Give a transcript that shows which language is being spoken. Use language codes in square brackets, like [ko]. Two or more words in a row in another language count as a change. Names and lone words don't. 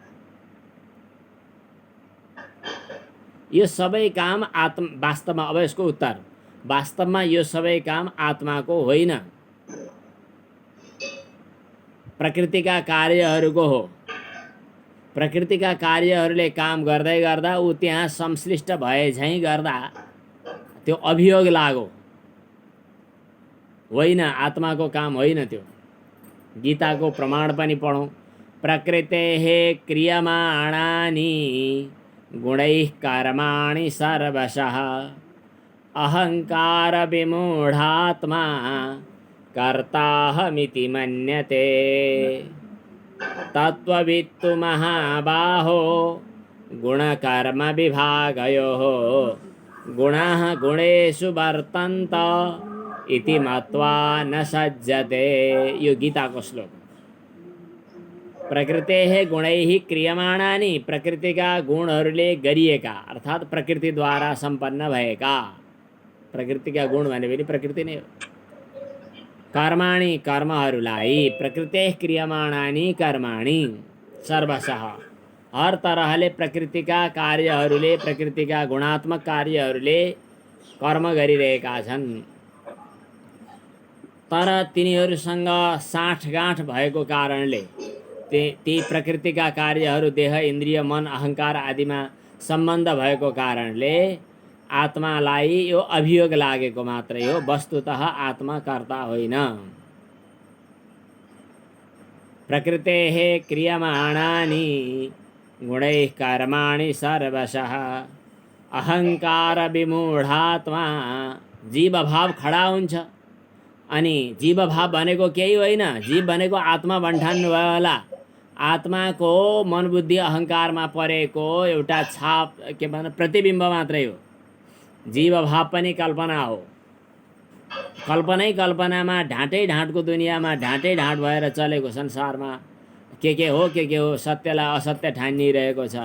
[ne] यो सबै काम वास्तवमा, अब यसको उत्तर, वास्तवमा यो सबै काम आत्माको होइन, प्रकृतिका कार्यहरूको हो। प्रकृतिका कार्यहरूले काम गर्दै गर्दा ऊ त्यहाँ संश्लिष्ट भए झैँ गर्दा त्यो अभियोग लाग्यो, होइन, आत्माको काम होइन त्यो। गीताको प्रमाण पनि पढौँ। [sa] प्रकृतेः क्रियमाणानि गुणैः कर्माणि सर्वशः अहंकार विमूढात्मा कर्ताहमिति मन्यते। तत्त्ववित्तु महाबाहो गुणकर्म विभागयोः गुणाः गुणेषु वर्तन्त इति मत्वा न सज्जते। [ne] यो गीताको श्लोक। [sa] प्रकृतेः गुणैः क्रियमाणानि, [ne] प्रकृतिका गुणहरूले गरिएका अर्थात् प्रकृतिद्वारा सम्पन्न भएका, प्रकृतिका गुण भनेपछि प्रकृति नै हो। कर्माणि, कर्महरूलाई, [sa] प्रकृतेः क्रियमाणानि कर्माणि सर्वशः, [ne] हर तरहले प्रकृतिका कार्यहरूले, प्रकृतिका गुणात्मक कार्यहरूले कर्म गरिरहेका छन्। तर तिनीहरूसँग साँठगाँठ भएको कारणले, ती प्रकृतिका कार्यहरू देह, इन्द्रिय, मन, अहंकार आदिमा सम्बन्ध भएको कारणले आत्मालाई यो अभियोग लागेको मात्रै हो, वस्तुतः आत्मा कर्ता होइन। [sa] प्रकृतेः क्रियमाणानि गुणैः कर्माणि सर्वशः अहंकार विमूढात्मा, [ne] जीव भाव खडा हुन्छ। अनि जीव भाव भनेको केही होइन, जीव भनेको आत्मा भन्ठान्नु भयो होला। आत्माको मन बुद्धि अहंकारमा परेको एउटा छाप, के भन्छ, प्रतिबिम्ब मात्रै हो। जीव भाव पनि कल्पना हो। कल्पनै कल्पनामा, ढाँटै ढाँटको दुनियाँमा ढाँटै ढाँट भएर चलेको संसारमा के हो सत्यलाई असत्य ठानिरहेको छ।